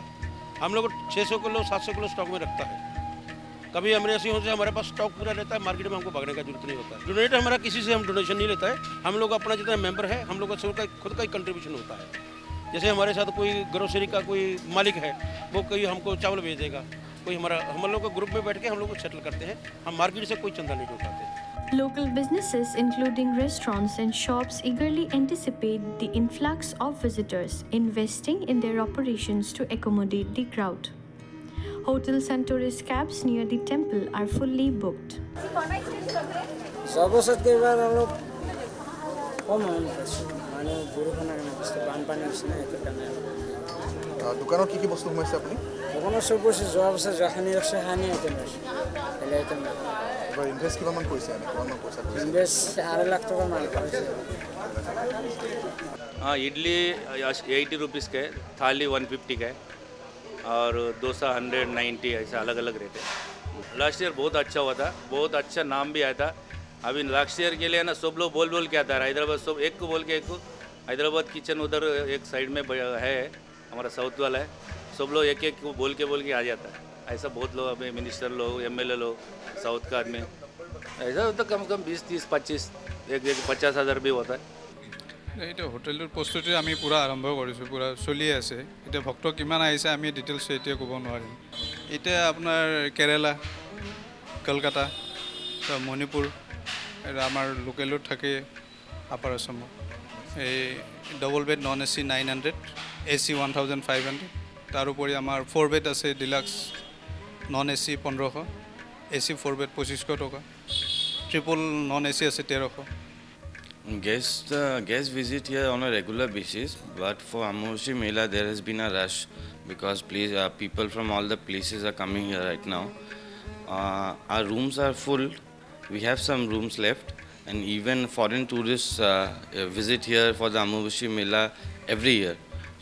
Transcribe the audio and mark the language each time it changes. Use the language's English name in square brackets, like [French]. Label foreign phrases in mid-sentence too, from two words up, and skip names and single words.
[Hindi] हम लोग 600 किलो 700 किलो स्टॉक में रखता है। कभी इमरजेंसी होने से हमारे पास स्टॉक पूरा रहता है, मार्केट में हमको भागने का जरूरत नहीं होता है। डोनेट हमारा किसी से हम डोनेशन नहीं लेता है, हम लोग अपना जितना मेंबर है हम लोग का खुद का ही कंट्रीब्यूशन होता है। जैसे हमारे साथ कोई ग्रोसरी का कोई मालिक है, वो कोई हमको चावल भेज देगा, कोई हम लोग का ग्रुप में बैठ के हम लोग सेटल करते हैं। हम मार्केट से कोई चंदा नहीं उठाते। [English] Local businesses, including restaurants and shops, eagerly anticipate the influx of visitors, investing in their operations to accommodate the crowd. Hotels and tourist cabs near the temple are fully booked. [Assamese] দোকানত কি কি বস্তু সোমাইছে আপুনি? দোকানত চব বস্তু যোৱা বছৰ যোৱাখিনি ৰাখছে, [English] honey item [Assamese] আছে। এবাৰ ইনভেষ্ট কিমান কৰিছে? কিমান পইচা কৰিছে? ইনভেষ্ট 8 লাখ টকা মান কৰিছে। [Hindi] हाँ, इडली 80 रुपीज़ का है, थाली 150 का है, और डोसा 190, ऐसा अलग अलग रहते हैं। [English] last year [Hindi] बहुत अच्छा हुआ था, बहुत अच्छा नाम भी आया था। अभी [English] last year [Hindi] के लिए ना सब लोग बोल के आता है, हैदराबाद सब एक को बोल के एक को। हैदराबाद किचन उधर एक साइड में है, हमारा साउथ वाला है, सब लोग एक को बोल के आ जाता है। ऐसा बहुत लोग, अभी मिनिस्टर लोग, MLA लोग, साउथ का आदमी, ऐसा होता कम से कम 20 30 25 एक 50,000 भी होता है। [Assamese] এইটো হোটেলৰ প্ৰস্তুতি আমি পূৰা আৰম্ভ কৰিছোঁ, পূৰা চলিয়ে আছে। এতিয়া ভক্ত কিমান আহিছে আমি ডিটেইলছ এতিয়া ক'ব নোৱাৰিম। এতিয়া আপোনাৰ কেৰেলা, কলকাতা, মণিপুৰ, আমাৰ লোকেলত থাকে আপাৰ আছামত। এই [English] double bed non AC [Assamese] 900, AC 1500। তাৰোপৰি আমাৰ 4 বেড আছে [English] deluxe non AC [Assamese] 1500, [English] AC 4 bed [Assamese] 2500 টকা, [English] triple non AC [Assamese] আছে 1300। [English] Guests visit here on a regular basis, but for Ambubachi Mela there has been a rush because people from all the places are coming here right now. Our rooms are full. We have some rooms left, and even foreign tourists visit here for the Ambubachi Mela every year.